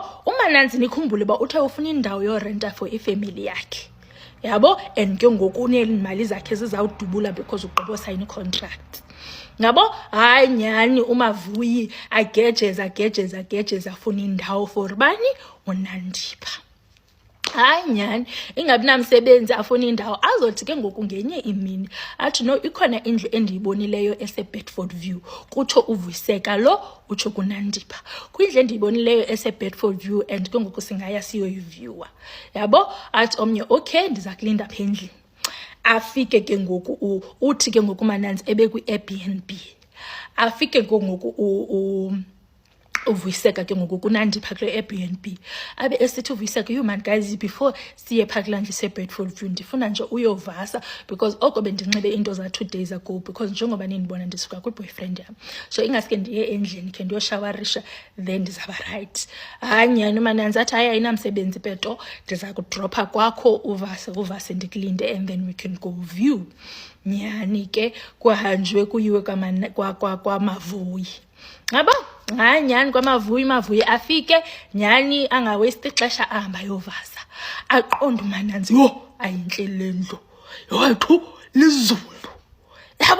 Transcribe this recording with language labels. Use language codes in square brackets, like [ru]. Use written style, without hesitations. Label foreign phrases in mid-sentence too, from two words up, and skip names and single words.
[xh] uMananzi nikhumbule ba uthe ufuna indawo yorenta for ifamily yakhe yabo, [en] and ke ngoku [xh] unemali zakhe zizawudubula because ugqibo sayina i-contract yabo. Hayi nyani uMavuyi agejeza afuna indawo for bani? uNandipha. Hayi nyani ingabi namsebenzi afuna indawo azothi ke ngoku ngenye imini athi no ikhona indlu endiyibonileyo ese-Bedford View. Kutsho uVuyiseka lo utsho kuNandipha kwindlu endiyibonileyo ese-Bedford View and ke ngoku singaya siyoyiviewa yabo. Athi omnye okay ndiza kulinda apha endlini. Afike ke ngoku uthi ke ngoku uMananzi ebekwi-Airbnb. Afike ke ngoku uVuyiseka ke ngoku kuNandipha kule Airbnb. Abe esithi uVuyiseka [en] you man guys before [xh] siye phaklandle se-Bedford View ndifuna nje uyovasa because oko bendinxibe into za [en] 2 days ago [xh] because njengoba nindibona ndisuka kwi-boyfriend yam, so ingaske ndiye endlini khe ndiyoshawarisha then ndizaba right. Hayi nyani uMananzi athi hayi ayinamsebenzi peto ndiza kudropha kwakho uvase ndikulinde [en] and then we can go view. [xh] Nyani ke kuhanjwe kuyiwe kwaMavuyi ngaba. Hayi nyani kwaMavuyi afike nyani angawaste ixesha ahamba yovasa. Aqonda uMananzi ayinhle le ndlu yowethu lizulu yabo.